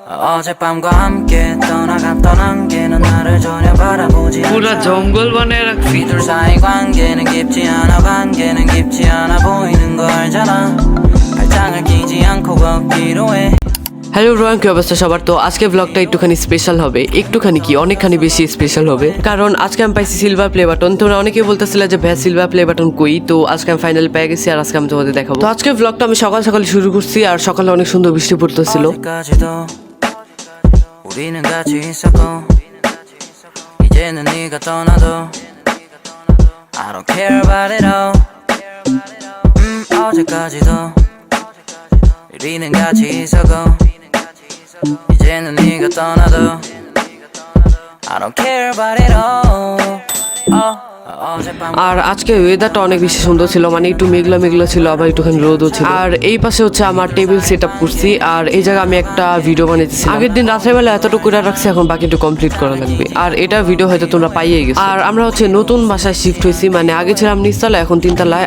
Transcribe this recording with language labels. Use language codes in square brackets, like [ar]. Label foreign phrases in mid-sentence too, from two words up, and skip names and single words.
[ko] 어젯밤과 함께 떠나갔던 안개는 나를 전혀 바라보지 않아 [bn] পুরা জঙ্গল বানায় রাখছি [ko] 우리 둘 사이 관계는 깊지 않아 관계는 깊지 않아 보이는 거 알잖아 발장을 끼지 않고 걷기로 해 [bn] হ্যালো রোয়ান, কি অবস্থা সবার? তো আজকে ব্লগটা একটুখানি স্পেশাল হবে, একটুখানি কি অনেকখানি বেশি স্পেশাল হবে, কারণ আজকে আমি পাইছি [en] silver play button. [bn] তোমরা অনেকেই বলতেছিলে যে ভাই [en] silver play button [bn] কই, তো আজকে আমি ফাইনালি পেয়ে গেছি আর আজকে আমি তোমাদের দেখাবো। তো আজকে ব্লগটা আমি সকাল সকাল শুরু করছি আর সকালে অনেক সুন্দর বৃষ্টি পড়তেছিল। [ko] 어제까지도 우리는 같이 있었고 이제는 네가 떠나도 [en] I don't care about it all [ko] 어제까지도 우리는 같이 있었고 이제는 네가 떠나도 [en] I don't care about it all [bn] আর আজকে ওয়েদারটা অনেক বেশি সুন্দর ছিল, মানে একটু মেঘলা মেঘলা ছিল, আবার একটুখানি রোদও ছিল। আর এই পাশে হচ্ছে আমার টেবিল [en] set up [bn] করছি আর এই জায়গায় আমি একটা ভিডিও বানাইতেছি। আগের দিন রাত্রেবেলা এতটুকু করে রাখছি, এখন বাকি একটু কমপ্লিট করা লাগবে। আর এটা ভিডিও হয়তো তোমরা পাইয়ে গেছো। আর আমরা হচ্ছে নতুন বাসায় শিফট হয়েছি, মানে আগে ছিলাম নিচতলায়, এখন তিনতলায়।